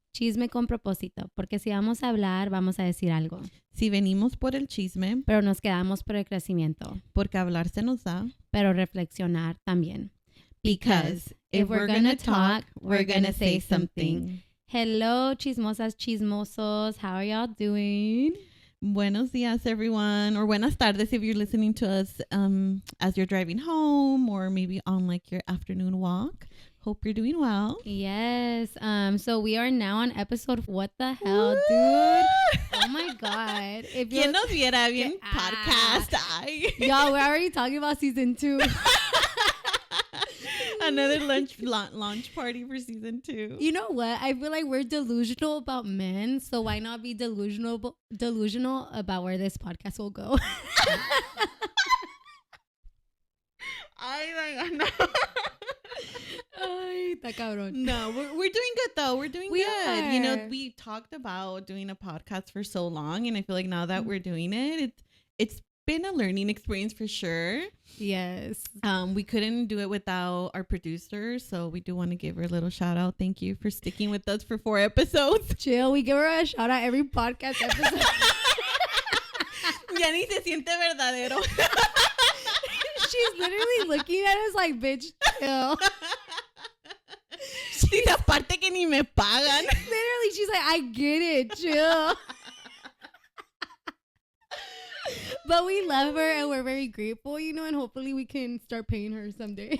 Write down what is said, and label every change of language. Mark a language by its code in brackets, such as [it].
[es] Chisme con propósito, porque si vamos a hablar, vamos a decir algo. Si venimos por el chisme, pero nos quedamos por el crecimiento. Porque hablar se nos da. Pero reflexionar también. [en] Because if we're gonna talk, we're gonna say something. Hello, chismosas, chismosos. How are y'all doing? [es] Buenos dias, [en] everyone. Or [es] buenas tardes [en] if you're listening to us as you're driving home or maybe on like your afternoon walk. Hope you're doing well. Yes. So we are now on episode. What the hell, dude? Oh my God. If [es] ¿Quién nos viera bien podcast? Ay. [en] Y'all, we're already talking about season 2. Another launch party for season 2. You know what? I feel like we're delusional about men, so why not be delusional about where this podcast will go? No. [es] Ay, está cabrón. [en] No, we're doing good though. We're doing good. Are. You know, we talked about doing a podcast for so long, and I feel like now that we're doing it, it's been a learning experience for sure. Yes. We couldn't do it without our producer, so we do want to give her a little shout out. Thank you for sticking with us for 4 episodes. Chill. We give her a shout out every podcast episode. [es] Ya ni se siente verdadero. [en] She's literally looking at us like, bitch, chill. [es] She's aparte que ni me pagan. [en] Literally, she's like, I get it, chill. But we love her and we're very grateful, you know, and hopefully we can start paying her someday.